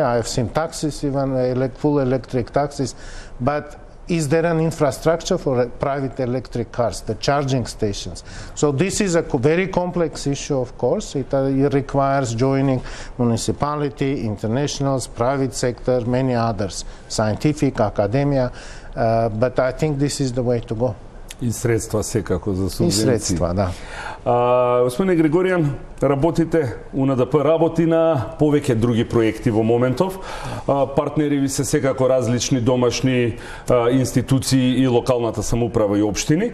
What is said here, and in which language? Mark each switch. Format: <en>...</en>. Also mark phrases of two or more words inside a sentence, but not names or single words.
<en>I have seen taxis, even full electric taxis. But is there an infrastructure for private electric cars, the charging stations? So this is a very complex issue, of course. It requires joining municipality, internationals, private sector, many others, scientific, academia, but I think this is the way to go.</en> <mk>И средства секако за субвенции. И средства, да. Господине Григоријан, работите, УНДП работи на повеќе други проекти во моментов. Партнери ви се секако различни домашни институции и локалната самоуправа и општини.</mk>